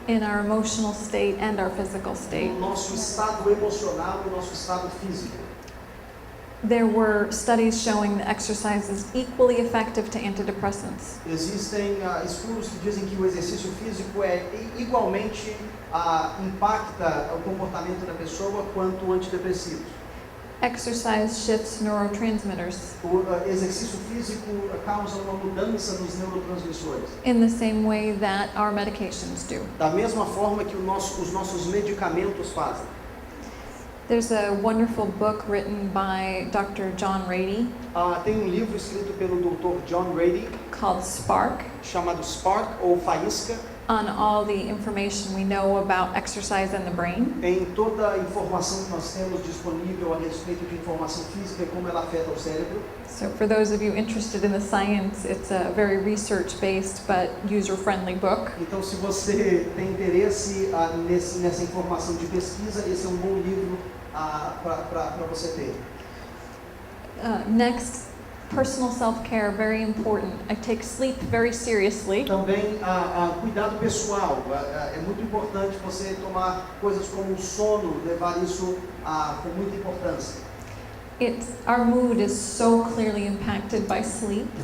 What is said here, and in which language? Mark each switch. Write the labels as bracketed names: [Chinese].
[English] in our emotional state and our physical state. [Portuguese] no nosso estado emocional e no nosso estado físico. [English] There were studies showing that exercise is equally effective to antidepressants. [Portuguese] Existem estudos que dizem que o exercício físico igualmente impacta o comportamento da pessoa quanto antidepressivos. [English] Exercise shifts neurotransmitters [Portuguese] O exercício físico causa uma mudança nos neurotransmissores, [English] in the same way that our medications do. [Portuguese] da mesma forma que os nossos medicamentos fazem. [English] There's a wonderful book written by Dr. John Rady [Portuguese] Tem livro escrito pelo Dr. John Rady [English] called Spark, [Portuguese] chamado Spark ou Faísca, [English] on all the information we know about exercise and the brain. [Portuguese] Em toda a informação que nós temos disponível a respeito de informação física e como ela afeta o cérebro. [English] So for those of you interested in the science, it's a very research-based but user-friendly book. [Portuguese] Então, se você tem interesse nessa informação de pesquisa, esse é um bom livro para você ter. [English] Next, personal self-care, very important. I take sleep very seriously. [Portuguese] Também cuidado pessoal. É muito importante você tomar coisas como o sono, levar isso com muita importância. [English] Our mood is so clearly impacted by sleep.